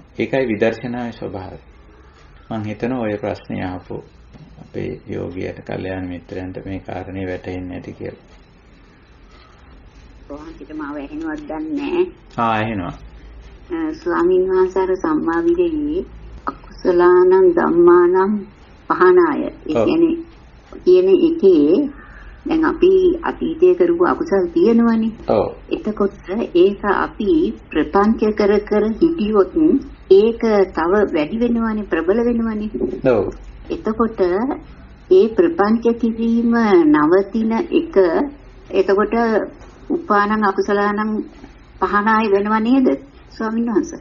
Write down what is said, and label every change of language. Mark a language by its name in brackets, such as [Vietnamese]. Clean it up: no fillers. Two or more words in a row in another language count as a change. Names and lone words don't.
[Sinhala] ඒකයි විදර්ශනාවේ ස්වභාවය. මම හිතනවා ඔය ප්‍රශ්නේ අහපු අපේ යෝගියට, කල්යාණ මිත්‍රයන්ට මේ කාරණේ වැටහෙන්නේ නැති කියලා. කොහොමද මාව ඇහෙනවද දන්නේ නැහැ. ඇහෙනවා. ස්වාමීන් වහන්සේ අර [Pali] සම්මා විදේ අකුසලානං ධම්මානං පහනාය. [Sinhala] ඒ කියන්නේ කියන එකේ දැන් අපි අතීතයේ කරපු අකුසල් තියෙනවනේ. ඔව්. එතකොට ඒක අපි ප්‍රපංච කර කර හිටියොත් ඒක තව වැඩි වෙනවනේ, ප්‍රබල වෙනවනේ. ඔව්. එතකොට ඒ ප්‍රපංච කිරීම නවතින එක එතකොට [Pali] උපානං අකුසලානං පහනාය [Sinhala] වෙනව නේද ස්වාමීන් වහන්සේ?